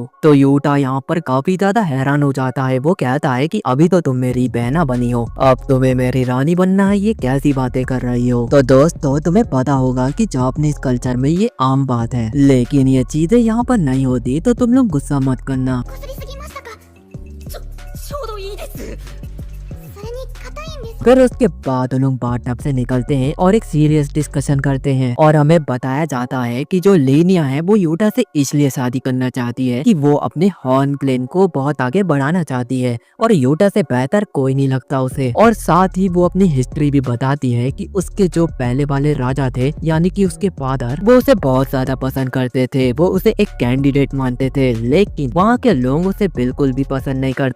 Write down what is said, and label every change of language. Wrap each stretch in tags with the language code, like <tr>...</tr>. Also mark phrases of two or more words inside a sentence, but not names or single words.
<hi>तो यूटा यहाँ पर काफी ज्यादा हैरान हो जाता है। वो कहता है कि अभी तो तुम मेरी बहना बनी हो, अब तुम्हें मेरी रानी बनना है, ये कैसी बातें कर रही हो। तो दोस्तों तुम्हें पता होगा कि</hi> <en>Japanese culture</en> <hi>में ये आम बात है, लेकिन ये चीजें यहाँ पर नहीं होती, तो तुम लोग गुस्सा मत करना।</hi> <ja>ちょうどいいです。それに硬いんです。</ja> <hi>फिर उसके बाद उन लोग बाथटब से निकलते हैं और एक</hi> <en>serious discussion</en> <hi>करते हैं और हमें बताया जाता है कि जो लीनिया है वो यूटा से इसलिए शादी करना चाहती है कि वो अपने</hi> <en>horn clan</en> <hi>को बहुत आगे बढ़ाना चाहती है और यूटा से बेहतर कोई नहीं लगता उसे। और साथ ही वो अपनी हिस्ट्री भी बताती है कि उसके जो पहले वाले राजा थे यानी कि उसके फादर, वो उसे बहुत ज्यादा पसंद करते थे, वो उसे एक कैंडिडेट मानते थे, लेकिन वहाँ के लोग उसे बिल्कुल भी पसंद नहीं करते थे।</hi>